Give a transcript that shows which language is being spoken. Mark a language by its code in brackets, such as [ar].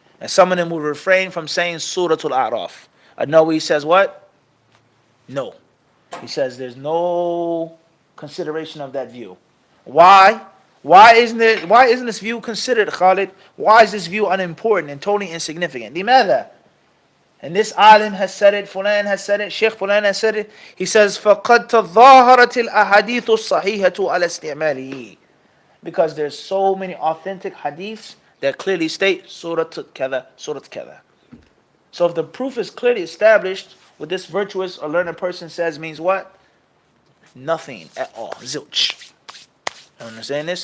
[en] And some of them will refrain from saying Surah Al-A'raf. An-Nawawi says what? No. He says there's no consideration of that view. Why? Why isn't this view considered, Khalid? Why is this view unimportant and totally insignificant? [ar] لماذا? [en] And this alim has said it, Fulan has said it, Sheikh Fulan has said it. He says, [ar] فَقَدْ تَظَاهَرَتِ الْأَحَادِيثُ الصَّحِيحَةُ عَلَى اسْتِعْمَالِهِ. [en] Because there's so many authentic hadiths that clearly state Surah Kada, Surah Kada. So if the proof is clearly established, what this virtuous or learned person says means what? Nothing at all. Zilch. Understand this?